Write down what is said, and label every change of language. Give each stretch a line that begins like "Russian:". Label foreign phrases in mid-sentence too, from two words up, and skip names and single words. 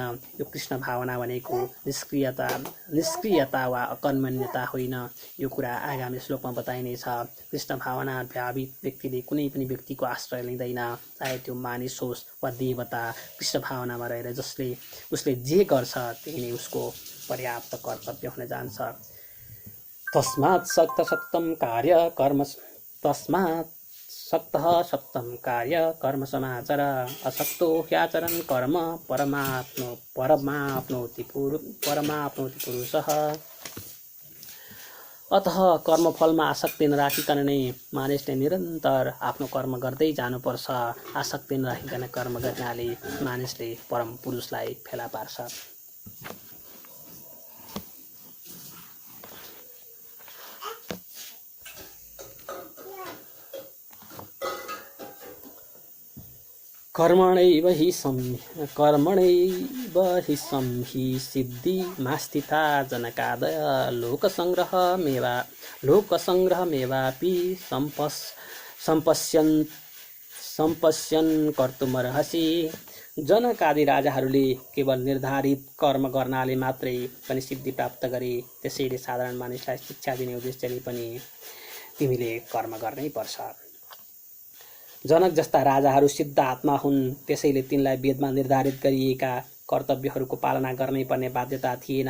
Nepali: यो कृष्ण भावना भनेको निष्क्रियता वा अकर्मण्यता होइन। यो कुरा आगामी श्लोकमा बताइनेछ। कृष्ण भावना भावित व्यक्तिले कुनै पनि व्यक्तिको आश्रय लिँदैन, चाहे त्यो मानिस होस् वा देवता। कृष्ण भावनामा रहेर उसले जे गर्छ त्यही नै उसको पर्याप्त कर्तव्य हुन जान्छ।
Sanskrit: तस्मात् सक्तः सप्तम कार्य कर्म समाचर असक्तो ह्याचरन् कर्म परमाप्नोति पुरुषः।
Nepali: अतः कर्मफलमा आसक्ति नराखिकन नै मानिसले निरन्तर आफ्नो कर्म गर्दै जानुपर्छ। आसक्ति नराखिकन कर्म गर्नाले मानिसले परम पुरुषलाई फेला पार्छ।
Sanskrit: कर्मणैव हि सिद्धि मास्थिता जनकादय लोकसंग्रहमेवापि सम्पश्यन् कर्तुमर्हसि।
Nepali: जनकादि राजाहरूले केवल निर्धारित कर्म गर्नाले मात्रै पनि सिद्धि प्राप्त गरे। त्यसैले साधारण मानिसलाई शिक्षा दिने उद्देश्यले पनि तिमीले कर्म गर्नै पर्छ। जनक जस्ता राजाहरू सिद्ध आत्मा हुन्, त्यसैले तिनलाई वेदमा निर्धारित गरिएका कर्तव्यहरूको पालना गर्नै पर्ने बाध्यता थिएन।